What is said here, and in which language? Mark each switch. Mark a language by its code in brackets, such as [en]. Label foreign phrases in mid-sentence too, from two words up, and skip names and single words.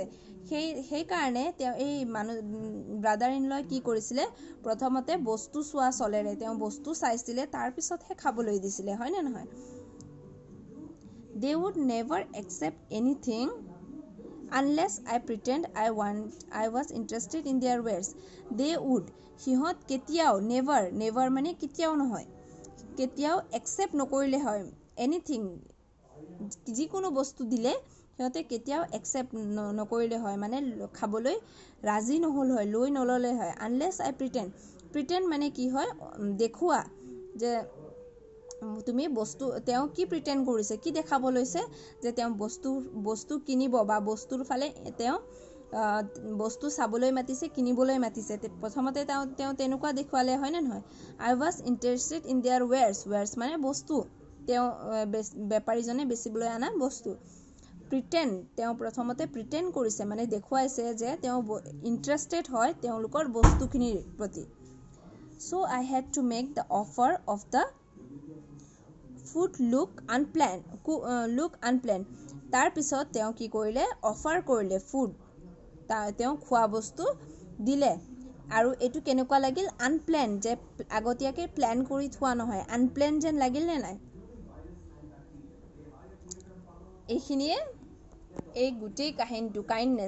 [as] সেইকাৰণে তেওঁ এই [en] brother in law [as] কি কৰিছিলে? প্ৰথমতে বস্তু চোৱা চলেৰে তেওঁ বস্তু চাইছিলে, তাৰপিছতহে খাবলৈ দিছিলে, হয়নে নহয়? [en] They would never accept anything unless I pretend I was interested in their wares. They would [as] সিহঁত কেতিয়াও never মানে কেতিয়াও নহয়, কেতিয়াও accept নকৰিলে হয়. anything যিকোনো বস্তু দিলে সিহঁতে কেতিয়াও accept নকৰিলে হয়, মানে খাবলৈ ৰাজি নহ'ল হয়, লৈ নললে হয়. [en] unless I pretend [as] মানে কি হয়? দেখুওৱা যে তুমি বস্তু, তেওঁ কি প্ৰিটেণ্ড কৰিছে, কি দেখাব লৈছে? যে তেওঁ বস্তু কিনিব বা বস্তুৰ ফালে তেওঁ বস্তু চাবলৈ মাতিছে, কিনিবলৈ মাতিছে. প্ৰথমতে তেওঁ তেনেকুৱা দেখুৱালে, হয়নে নহয়? [en] I was interested in their wares [as] মানে বস্তু, তেওঁ বেপাৰীজনে বেচিবলৈ অনা বস্তু. তেওঁ প্ৰথমতে প্ৰিটেণ্ড কৰিছে, মানে দেখুৱাইছে যে তেওঁ ইণ্টাৰেষ্টেড হয় তেওঁলোকৰ বস্তুখিনিৰ প্ৰতি. so I had to make the offer of the food look unplanned. তাৰপিছত তেওঁ কি কৰিলে? অফাৰ কৰিলে ফুড, তেওঁ খোৱা বস্তু দিলে. আৰু এইটো কেনেকুৱা লাগিল? আনপ্লেন, যে আগতীয়াকৈ প্লেন কৰি থোৱা নহয়, আনপ্লেন যেন লাগিল নে নাই? এইখিনিয়ে এই গোটেই কাহিনীটো কাইণ্ডনেছ.